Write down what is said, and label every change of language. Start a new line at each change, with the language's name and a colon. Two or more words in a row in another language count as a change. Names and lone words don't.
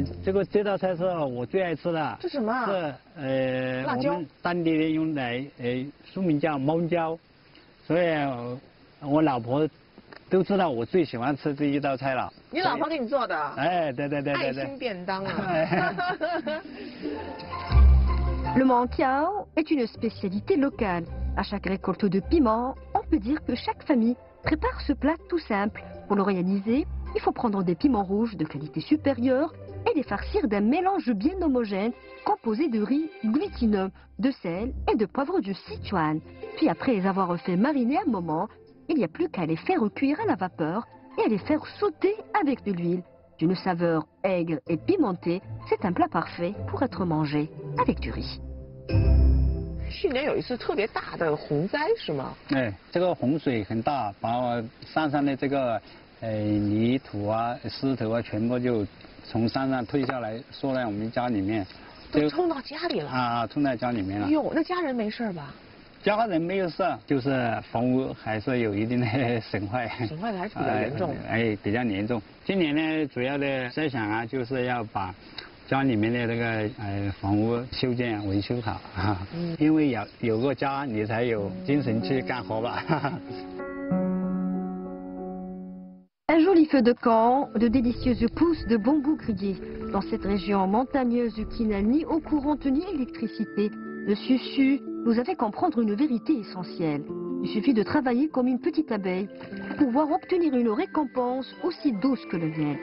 Chinese: 这道菜是我最爱吃的。这什么？是辣椒。我们当地人用来书名叫猫椒，所以我老婆都知道我最喜欢吃这一道菜了。你老婆给你做的？哎，对。爱心便当啊。
French: Le mankiao est une spécialité locale. À chaque récolte de piments, on peut dire que chaque famille prépare ce plat tout simple. Pour le réaliser, il faut prendre des piments rouges de qualité supérieure et les farcir d'un mélange bien homogène composé de riz glutineux, de sel et de poivre du Sichuan. Puis après les avoir fait mariner un moment, il n'y a plus qu'à les faire cuire à la vapeur et à les faire sauter avec de l'huile. D'une saveur aigre et pimentée, c'est un plat parfait pour être mangé avec du riz.
Chinese: 去年有一次特别大的洪灾是吗？哎，这个洪水很大，把我山上的这个泥土啊、石头啊，全部就从山上推下来，缩在我们家里面，都冲到家里了啊，冲在家里面了。哎呦，那家人没事吧？家人没有事，就是房屋还是有一定的损坏。损坏的还是比较严重。比较严重。今年呢，主要的设想啊，就是要把家里面的那个房屋修建维修好啊。因为有个家，你才有精神去干活吧。
French: Un joli feu de camp, de délicieuses pousses de bambou grillé. Dans cette région montagneuse qui n'a ni eau courante ni électricité, le Sichu nous a fait comprendre une vérité essentielle. Il suffit de travailler comme une petite abeille pour pouvoir obtenir une récompense aussi douce que le miel.